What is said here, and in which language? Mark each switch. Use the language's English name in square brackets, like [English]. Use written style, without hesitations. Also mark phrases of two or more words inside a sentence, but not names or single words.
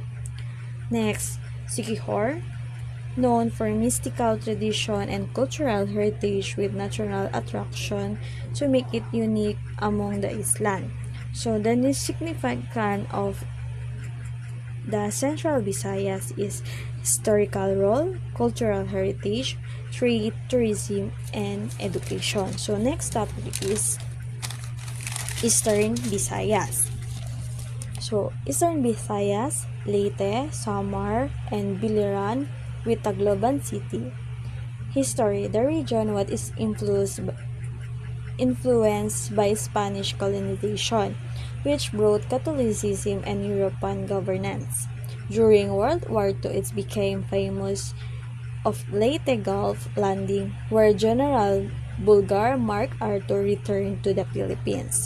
[English] Next, Siquijor, known for mystical tradition and cultural heritage with natural attraction to make it unique among the island. So the significance of the Central Visayas is historical role, cultural heritage, trade, tourism, and education. So next topic is Eastern Visayas. So Eastern Visayas, Leyte, Samar, and Biliran with Tacloban City. History: the region was influenced by Spanish colonization, which brought Catholicism and European governance. During World War II, it became famous of Leyte Gulf landing, where General Bulgar MacArthur returned to the Philippines.